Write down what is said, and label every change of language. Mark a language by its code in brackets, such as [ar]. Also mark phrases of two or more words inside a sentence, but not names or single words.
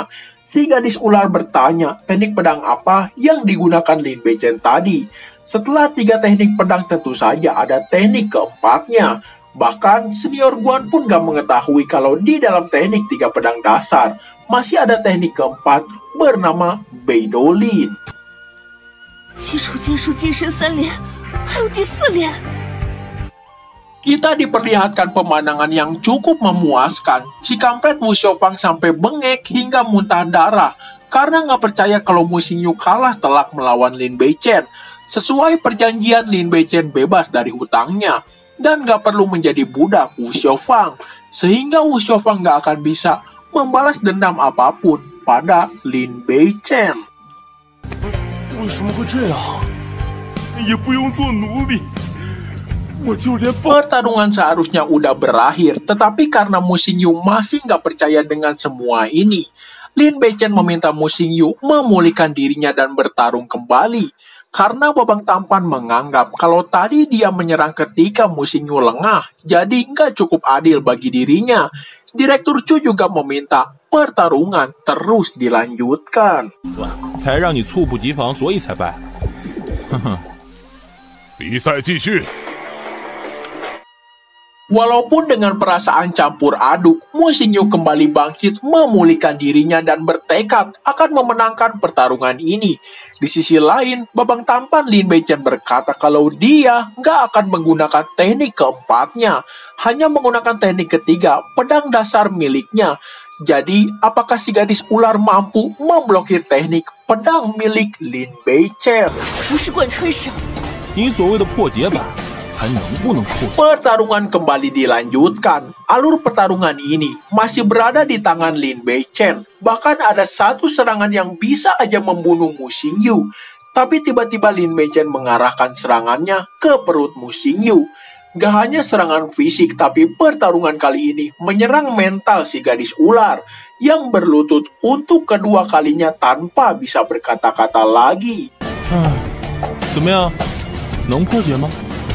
[id] Si gadis ular bertanya teknik pedang apa yang digunakan Lin Beichen tadi. Setelah 3 teknik pedang tentu saja ada teknik keempatnya. Bahkan senior Guan pun nggak mengetahui kalau di dalam teknik 3 pedang dasar masih ada teknik keempat bernama Beidolin. [zh] 西楚剑术金身3连，还有第4连。 [id] Kita diperlihatkan pemandangan yang cukup memuaskan. Si kampret Wu Xiaofang sampai bengek hingga muntah darah karena nggak percaya kalau Mu Xingyu kalah telak melawan Lin Beichen. Sesuai perjanjian, Lin Beichen bebas dari hutangnya dan nggak perlu menjadi budak Wu Xiaofang, sehingga Wu Xiaofang nggak akan bisa membalas dendam apapun pada Lin Beichen. [zh] 为什么会这样？也不用做奴隶，我就连 [id] Pertarungan seharusnya udah berakhir, tetapi karena Mu Xingyu masih nggak percaya dengan semua ini, Lin Beichen meminta Mu Xingyu memulihkan dirinya dan bertarung kembali. Karena Babang Tampan menganggap kalau tadi dia menyerang ketika Mu Xingyu lengah, jadi nggak cukup adil bagi dirinya. Direktur Chu juga meminta pertarungan terus dilanjutkan. [zh] 才让你猝不及防，所以才败。哼哼，比赛继续。 [id] Walaupun dengan perasaan campur aduk, Mu Xingyu kembali bangkit memulihkan dirinya dan bertekad akan memenangkan pertarungan ini. Di sisi lain, Babang Tampan Lin Beichen berkata kalau dia nggak akan menggunakan teknik keempatnya, hanya menggunakan teknik ketiga, pedang dasar miliknya. Jadi, apakah si gadis ular mampu memblokir teknik pedang milik Lin Beichen? [zh] 不是贯穿式，你所谓的破解版，还能不能破解？ [id] Pertarungan kembali dilanjutkan. Alur pertarungan ini masih berada di tangan Lin Beichen. Bahkan ada satu serangan yang bisa aja membunuh Mu Xingyu. Tapi tiba-tiba Lin Beichen mengarahkan serangannya ke perut Mu Xingyu. Gak hanya serangan fisik, tapi pertarungan kali ini menyerang mental si gadis ular yang berlutut untuk kedua kalinya tanpa bisa berkata-kata lagi. [zh] 怎么样，能破解吗？